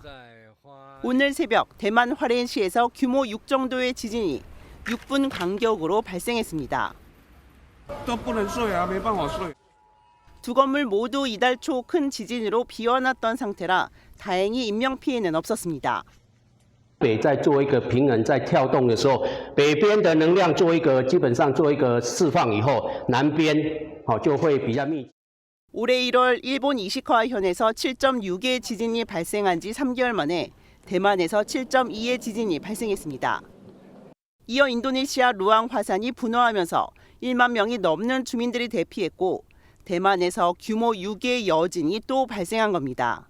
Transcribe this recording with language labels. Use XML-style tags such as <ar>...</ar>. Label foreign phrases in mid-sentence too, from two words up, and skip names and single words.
<ko>오늘 새벽 대만 화롄시에서 규모 6 정도의 지진이 6분 간격으로 발생했습니다. 2 건물 모두 이달 초 큰 지진으로 비워놨던 상태라 다행히 인명피해는 없었습니다.</ko> <zh>北在做一个平衡，在跳动的时候，北边的能量做一个基本上做一个释放以后，南边就会比较密。</zh> <ko>올해 1월 일본 이시카와현에서 7.6의 지진이 발생한 지 3개월 만에 대만에서 7.2의 지진이 발생했습니다. 이어 인도네시아 루앙 화산이 분화하면서 1만 명이 넘는 주민들이 대피했고 대만에서 규모 6의 여진이 또 발생한 겁니다.</ko>